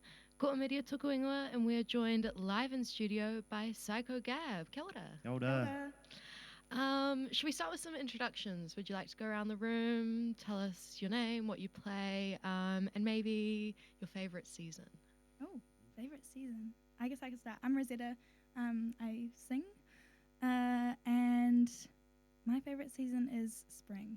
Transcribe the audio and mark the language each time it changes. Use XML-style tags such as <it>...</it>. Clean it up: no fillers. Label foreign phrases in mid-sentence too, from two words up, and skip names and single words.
<mi>Ko Omiria tuku ingoa,</mi> <en>and we are joined live in studio by Psycho Gab.</en> <mi>Kia ora. Kia ora.</mi> <en>Should we start with some introductions? Would you like to go around the room, tell us your name, what you play, and maybe your favourite season? Oh, favorite season. I guess I could start. I'm Rosetta. I sing. And my favorite season is spring.</en>